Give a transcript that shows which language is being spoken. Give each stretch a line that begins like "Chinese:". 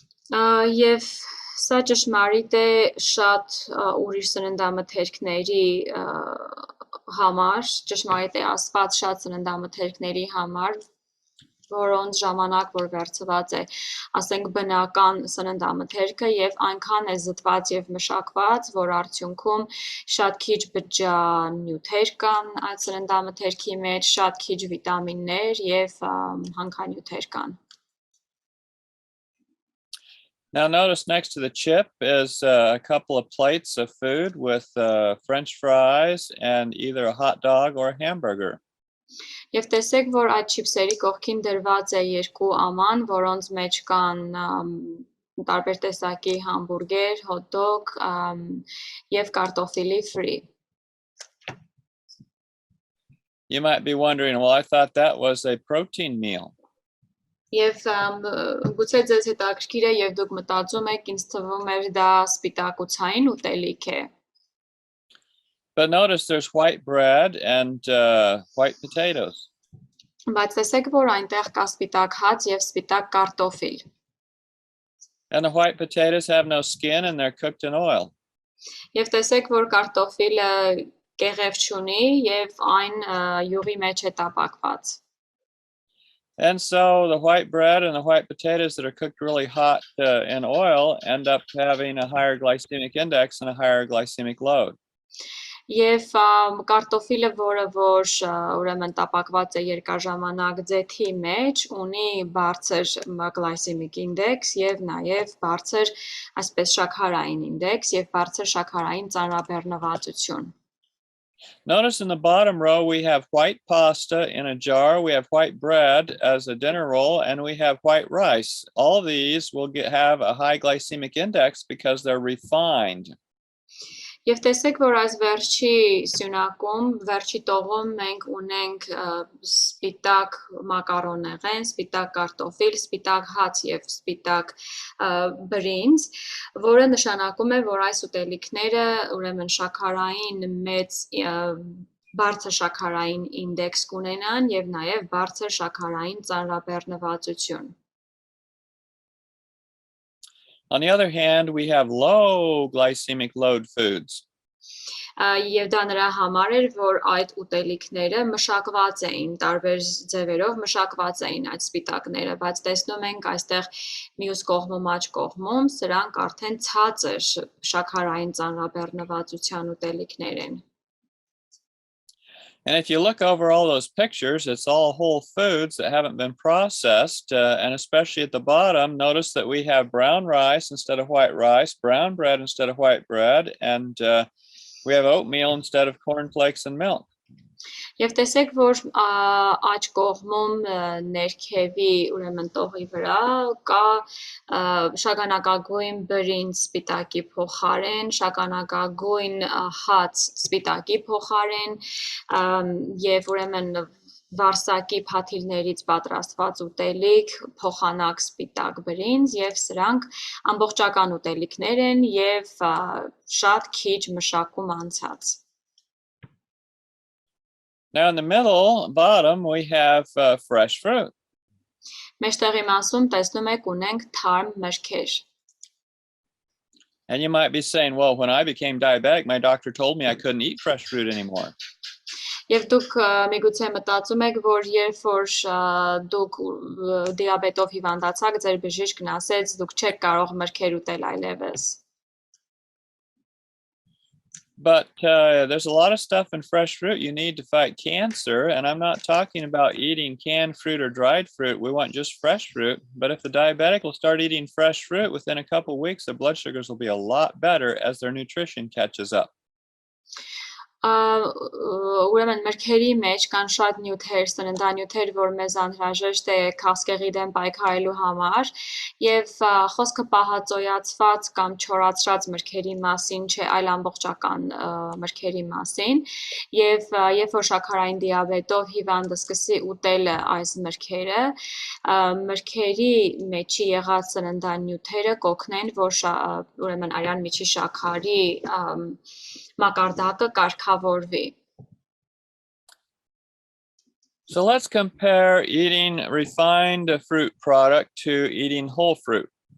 Armenian: Եվ սա ճշմարիտ է շատ ուրիշ սննդամթերքների համար, ճշմարիտ է ասված շատ սննդամթերքների համար, որոնց ժամանակ որ վերցված է, ասենք բնական սննդամթերքը եւ այնքան է զտված եւ մշակված, որ արդյունքում շատ քիչ բջջանյութեր կան այդ սննդամթերքի մեջ, շատ քիչ վիտամիններ եւ հանքանյութեր կան.
English: Now notice next to the chip is a couple of plates of food with French fries and either a hot dog or a hamburger.
Armenian: Եվ տեսեք, որ այդ չիփսերի կողքին դրված է երկու աման, որոնց մեջ կան տարբեր տեսակի համբուրգեր, հոտ դոգ եւ կարտոֆիլի ֆրի.
English: You might be wondering, well, I thought that was a protein meal.
Armenian: Եվ գուցե ձեզ հետաքրքիր է եւ դուք մտածում եք, ինձ թվում էր դա սպիտակուցային ուտելիք է.
English: But notice there's white bread and white potatoes.
Armenian: Բայց տեսեք, որ այնտեղ կա սպիտակ հաց եւ սպիտակ կարտոֆիլ.
English: And the white potatoes have no skin and they're cooked in oil.
Armenian: Եվ տեսեք, որ կարտոֆիլը կեղև չունի եւ այն յուղի մեջ է տապակված.
English: And so the white bread and the white potatoes that are cooked really hot in oil end up having a higher glycemic index and a higher glycemic load.
Armenian: Եվ կարտոֆիլը, որը որ ուրեմն տապակված է երկարաժամանակ ձեթի մեջ, ունի բարձր glycemic index եւ նաեւ բարձր այսպես շաքարային index եւ բարձր շաքարային ծանրաբեռնվածություն.
English: Notice in the bottom row we have white pasta in a jar, we have white bread as a dinner roll, and we have white rice. All of these will have a high glycemic index because they're refined.
Armenian: Եվ տեսեք, որ այս վերջի սյունակում, վերջի տողում մենք ունենք սպիտակ մակարոնեղեն, սպիտակ կարտոֆիլ, սպիտակ հաց եւ սպիտակ բրինձ, որը նշանակում է, որ այս ուտելիքները ուրեմն շաքարային մեծ բարձր շաքարային ինդեքս կունենան եւ նաեւ բարձր շաքարային ծանրաբեռնվածություն.
English: On the other hand, we have low glycemic load foods.
Armenian: Եվ դա նրա համար էր, որ այդ ուտելիքները մշակված էին, տարբեր ձևերով մշակված էին այդ սպիտակները, բայց տեսնում ենք այստեղ մյուս կողմում աջ կողմում, սրանք արդեն ցածր շաքարային ծանրաբեռնվածության ուտելիքներ են.
English: And if you look over all those pictures, it's all whole foods that haven't been processed. And especially at the bottom, notice that we have brown rice instead of white rice, brown bread instead of white bread, and we have oatmeal instead of cornflakes and milk.
Armenian: Եվ տեսեք, որ աջ կողմում ներքևի ուրեմն տողի վրա կա շագանակագույն բրինձ սպիտակի փոխարեն, շագանակագույն հաց սպիտակի փոխարեն եւ ուրեմն վարսակի փաթիլներից պատրաստված ուտելիք, փոխանակ սպիտակ բրինձ եւ սրանք ամբողջական ուտելիքներ են եւ շատ քիչ մշակում անցած.
English: Now in the middle, bottom, we have fresh fruit.
Armenian: Մեջտեղի մասում տեսնում եք ունենք թարմ մրգեր.
English: And you might be saying, well, when I became diabetic, my doctor told me I couldn't eat fresh fruit anymore.
Armenian: Եվ դուք միգուցե մտածում եք, որ երբ որ դուք դիաբետով հիվանդացաք, ձեր բժիշկն ասեց, դուք չեք կարող մրգեր ուտել այլևս.
English: But there's a lot of stuff in fresh fruit you need to fight cancer. And I'm not talking about eating canned fruit or dried fruit. We want just fresh fruit. But if the diabetic will start eating fresh fruit, within a couple of weeks, their blood sugars will be a lot better as their nutrition catches up.
Armenian: Ուրեմն մրգերի մեջ կան շատ նյութեր, սննդանյութեր, որ մեզ անհրաժեշտ է քաղցկեղի դեմ պայքարելու համար, եւ խոսքը պահածոյացված կամ չորացրած մրգերի մասին չէ, այլ ամբողջական մրգերի մասին, եւ երբ որ շաքարային դիաբետով հիվանդը սկսի ուտել այս մրգերը, մրգերի մեջի եղած սննդանյութերը կօգնեն, որ ուրեմն արյան միջի շաքարի մակարդակը կարգավորվի.
English: So let's compare eating refined fruit product to eating whole fruit.